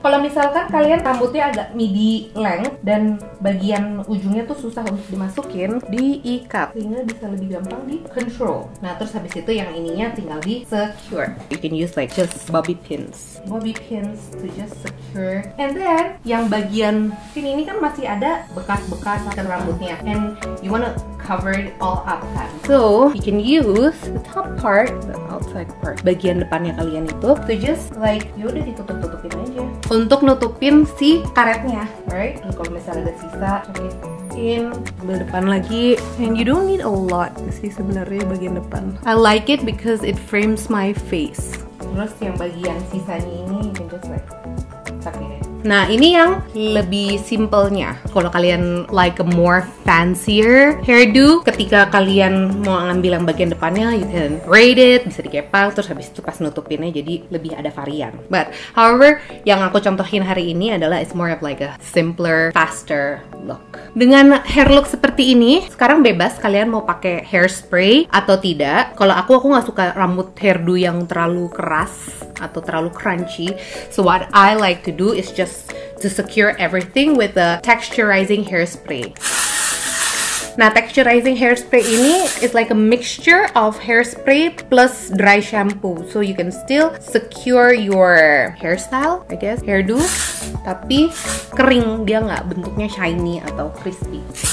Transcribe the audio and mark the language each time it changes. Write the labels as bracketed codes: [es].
[id] Kalau misalkan kalian rambutnya agak midi length dan bagian ujungnya tuh susah untuk dimasukin, diikat sehingga bisa lebih gampang di control. Nah, terus habis itu yang ininya tinggal di secure. [en] You can use like just bobby pins to just secure. And then [id] yang bagian sini ini kan masih ada bekas-bekas rambutnya, [en] and you wanna cover it all up [id] kan. [en] So you can use the top part, the outside part, [id] bagian depannya kalian itu [en] to just like [id] yaudah ditutup-tutupin aja untuk nutupin si karetnya, [en] right? [id] Dan kalau misalnya ada sisa, in ambil depan lagi, [en] and you don't need a lot [id] sih sebenarnya bagian depan. [en] I like it because it frames my face. [id] Terus yang bagian sisanya ini [en] you can just like tuck it in. [id] Nah, ini yang lebih simpelnya. Kalau kalian [en] like a more fancier hairdo, [id] ketika kalian mau ngambil yang bagian depannya, [en] you can braid it, [id] bisa dikepang, terus habis itu pas nutupinnya jadi lebih ada varian. [en] But however, [id] yang aku contohin hari ini adalah [en] it's more of like a simpler, faster look. [id] Dengan hair look seperti ini, sekarang bebas kalian mau pakai hairspray atau tidak. Kalau aku nggak suka rambut hairdo yang terlalu keras atau terlalu crunchy. [en] So what I like to do is just to secure everything with a texturizing hairspray. [id] Nah, texturizing hairspray ini [en] is like a mixture of hairspray plus dry shampoo. So you can still secure your hairstyle, I guess, hairdo, [id] tapi kering, dia nggak bentuknya shiny atau crispy.